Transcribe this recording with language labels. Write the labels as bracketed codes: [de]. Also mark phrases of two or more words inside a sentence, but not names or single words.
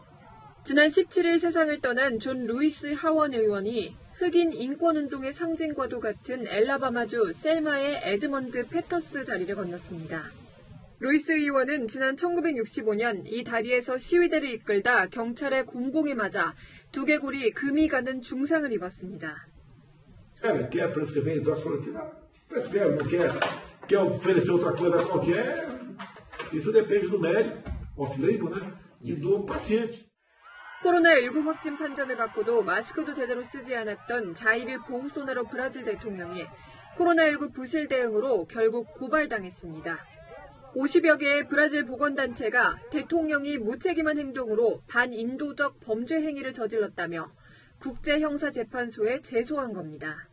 [ko] 지난 17일 세상을 떠난 존 루이스 하원 의원이 흑인 인권운동의 상징과도 같은 엘라바마주 셀마의 에드먼드 패터스 다리를 건넜습니다. 루이스 의원은 지난 1965년 이 다리에서 시위대를 이끌다 경찰의 곤봉에 맞아 두개골이 금이 가는 중상을 입었습니다. [pt] Quer prescrever hidroxicloroquina? Prescreve, não quer oferecer outra coisa qualquer? Isso depende do médico, off-label, né? E do paciente. [ko] 코로나19 확진 판정을 받고도 마스크도 제대로 쓰지 않았던 자이르 보우소나로 브라질 대통령이 코로나19 부실 대응으로 결국 고발당했습니다. 50여 개의 브라질 보건단체가 대통령이 무책임한 행동으로 반인도적 범죄 행위를 저질렀다며 국제형사재판소에 제소한 겁니다.